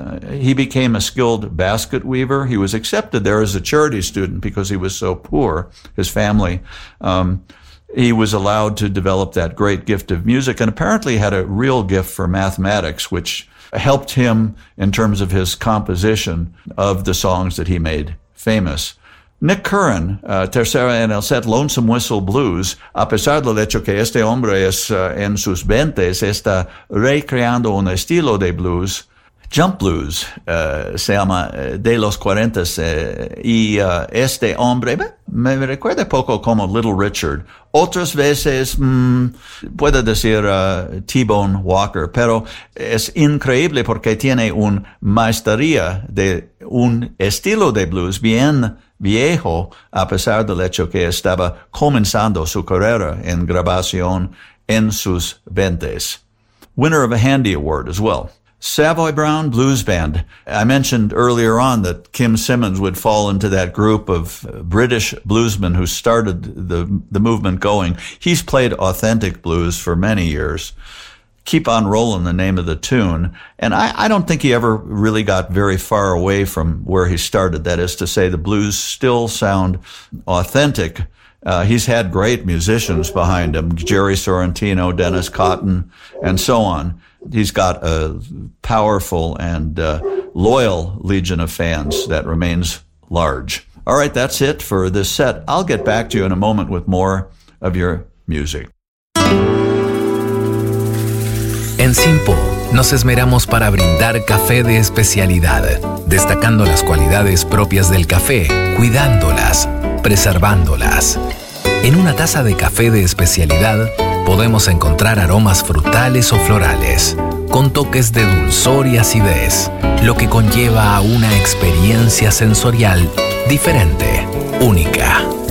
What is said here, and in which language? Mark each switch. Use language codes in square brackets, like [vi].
[en] He became a skilled basket weaver. He was accepted there as a charity student because he was so poor, his family. He was allowed to develop that great gift of music and apparently had a real gift for mathematics, which helped him in terms of his composition of the songs that he made famous. [es] Nick Curran, tercera en el set, Lonesome Whistle Blues. A pesar del hecho que este hombre es en sus veintes, está recreando un estilo de blues. Jump Blues se llama De los Cuarentas. Este hombre me recuerda poco como Little Richard. Otras veces puedo decir T-Bone Walker, pero es increíble porque tiene una maestría de un estilo de blues bien viejo, a pesar del hecho que estaba comenzando su carrera en grabación en sus veintes. [en] Winner of a Handy Award as well. Savoy Brown Blues Band. I mentioned earlier on that Kim Simmons would fall into that group of British bluesmen who started the movement going. He's played authentic blues for many years. Keep on Rolling, the name of the tune. And I don't think he ever really got very far away from where he started. That is to say, the blues still sound authentic. He's had great musicians behind him, Jerry Sorrentino, Dennis Cotton, and so on. He's got a powerful and loyal legion of fans that remains large. All right, that's it for this set. I'll get back to you in a moment with more of your music. [es] En Simpo, nos esmeramos para brindar café de especialidad, destacando las cualidades propias del café, cuidándolas, preservándolas. En una taza de café de especialidad, podemos encontrar aromas frutales o florales, con toques de dulzor y acidez, lo que conlleva a una experiencia sensorial diferente, única.